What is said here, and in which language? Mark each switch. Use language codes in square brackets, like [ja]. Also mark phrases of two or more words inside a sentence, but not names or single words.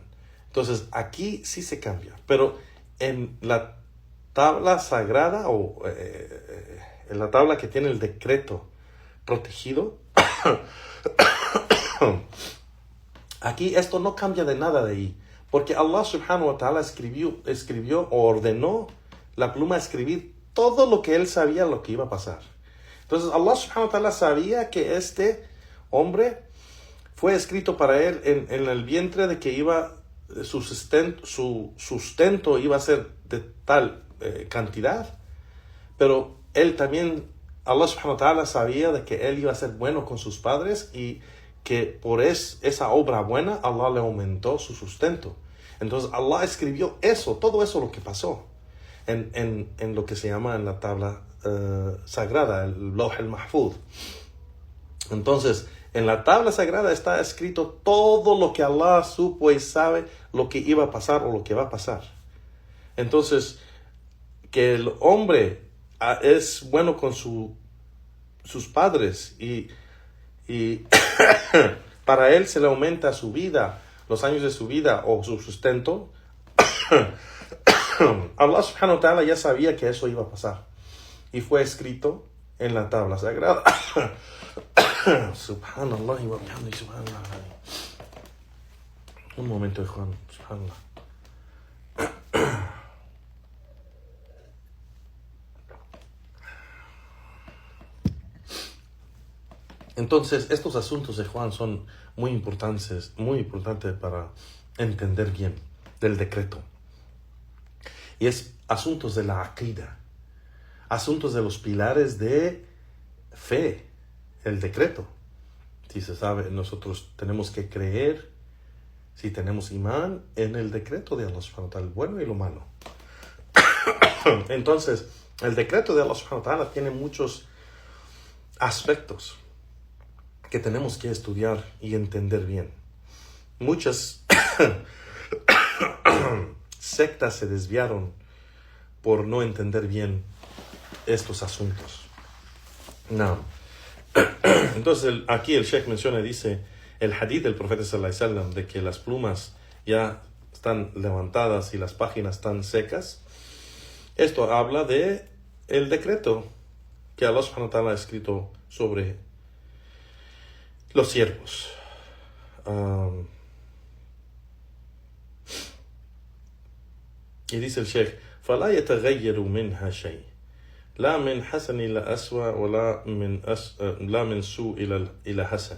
[es] Entonces, aquí sí se cambia. Pero en la tabla sagrada, o en la tabla que tiene el decreto protegido, aquí esto no cambia de nada de ahí. Porque [ar] الله سبحانه وتعالى [es] escribió o ordenó la pluma a escribir todo lo que él sabía lo que iba a pasar. Entonces [ar] الله سبحانه وتعالى [es] sabía que este hombre fue escrito para él en el vientre, de que su sustento iba a ser de tal cantidad. Pero él también, [ar] الله سبحانه وتعالى [es] sabía de que él iba a ser bueno con sus padres, y que por esa obra buena Allah le aumentó su sustento. Entonces Allah escribió todo eso lo que pasó en lo que se llama en la tabla sagrada, el [ar] اللوح المحفوظ. [es] Entonces, en la tabla sagrada está escrito todo lo que Allah supo y sabe lo que iba a pasar o lo que va a pasar. Entonces, que el hombre es bueno con sus padres y para él se le aumenta su vida, los años de su vida o su sustento, [ar] الله سبحانه وتعالى [es] ya sabía que eso iba a pasar, y fue escrito en la tabla sagrada. [ar] سبحان الله وبحمده، سبحان الله. [es] Un momento, Juan. Subhanallah. Entonces, estos asuntos de Juan son muy importantes para entender bien del decreto. Y es asuntos de la aqida, asuntos de los pilares de fe, el decreto. Si se sabe, nosotros tenemos que creer, si tenemos imán, en el decreto de [ar] الله سبحانه وتعالى, [es] el bueno y lo malo. Entonces, el decreto de [ar] الله سبحانه وتعالى [es] tiene muchos aspectos que tenemos que estudiar y entender bien. Muchas sectas se desviaron por no entender bien estos asuntos. No. Entonces aquí el Sheikh menciona, dice, el hadith del profeta [ar] صلى الله عليه وسلم, [es] de que las plumas ya están levantadas y las páginas están secas. Esto habla de el decreto que [ar] الله سبحانه وتعالى [es] ha escrito sobre los siervos. Y dice el Sheikh, [ar] فَلَا يَتَغَيَّرُ مِنْهَا شَيْءٍ لَا مِنْ حَسَنِ إلى أسوأ ولا من سوء إلى حسن.